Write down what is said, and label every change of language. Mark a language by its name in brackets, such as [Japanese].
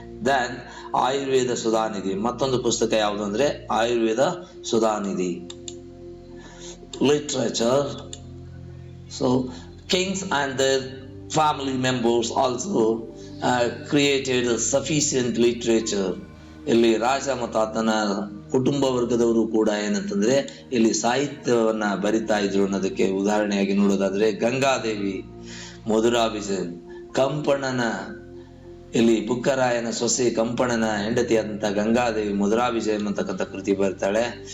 [Kannada] Then Ayurveda Sudhanidhi, ಮತ್ತೊಂದು ಪುಸ್ತಕ ಯಾವುದು ಅಂದ್ರೆ Ayurveda Sudhanidhi. Literature, so [English] Kings and their family members also created sufficient literature. [Kannada] ಇಲ್ಲಿ ರಾಜ ಮತ್ತು ಆತನ ಕುಟುಂಬ ವರ್ಗದವರು ಕೂಡ ಏನಂತಂದ್ರೆ ಇಲ್ಲಿ ಸಾಹಿತ್ಯವನ್ನ ಬರಿತಾ ಇದ್ರು ಅನ್ನೋದಕ್ಕೆ ಉದಾಹರಣೆಯಾಗಿ ನೋಡೋದಾದ್ರೆ ಗಂಗಾದೇವಿ, ಮಧುರಾಭಿಜನ್, ಕಂಪಣ್ಣನ ಇಲ್ಲಿ ಬುಕ್ಕರಾಯನ ಸೊಸೆ ಕಂಪಣ್ಣನ ಹೆಂಡತಿಯಾದಂತಹ ಗಂಗಾದೇವಿ ಮಧುರಾಭಿಜಯಂ ಅಂತಕ್ಕಂಥ ಕೃತಿ ಬರ್ತಾಳೆ.